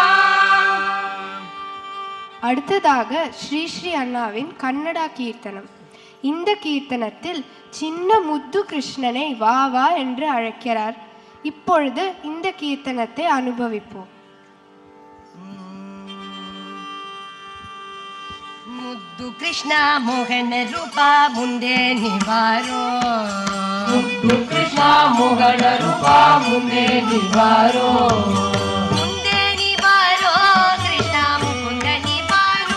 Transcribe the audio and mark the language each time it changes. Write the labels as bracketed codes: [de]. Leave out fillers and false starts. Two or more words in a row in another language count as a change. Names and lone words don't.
[ta] அடுத்ததாக ஸ்ரீ ஸ்ரீ அண்ணாவின் கன்னடா கீர்த்தனம். இந்த கீர்த்தனத்தில் சின்ன முத்து கிருஷ்ணனை வா வா என்று அழைக்கிறார். இப்பொழுது இந்த கீர்த்தனத்தை அனுபவிப்போம். [kn] ಮುದ್ದು ಕೃಷ್ಣ ಮೋಹನ ರೂಪ ಮುಂದೆ ನಿವಾರೋ ಮುದ್ದು ಕೃಷ್ಣ ಮೋಹನ ರೂಪ ಮುಂದೆ ನಿವಾರೋ ಮುಂದೆ ನಿವಾರೋ ಕೃಷ್ಣ ಮುಕುಂದ ನಿವಾರೋ